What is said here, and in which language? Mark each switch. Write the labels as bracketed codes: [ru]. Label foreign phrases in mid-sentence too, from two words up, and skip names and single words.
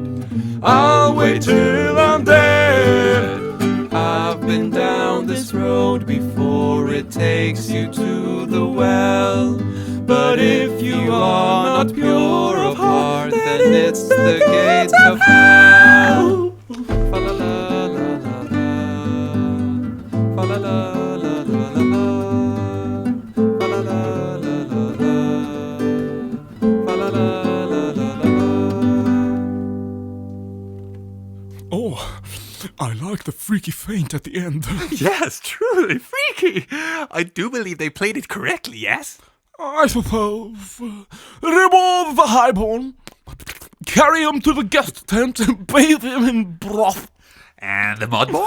[en] I'll wait till I'm dead. I've been down this road before, it takes you to the well. But if you are not pure of heart, then it's the gates of hell. Fa la la la la la. Fa la la la la la la. Fa la la la la la. Fa la la la la la. Oh, I like the freaky feint at the end. Yes, truly freaky. I do believe they played it correctly, yes? I suppose. Remove the highborn, carry him to the guest tent, and bathe him in broth. And the mudborn?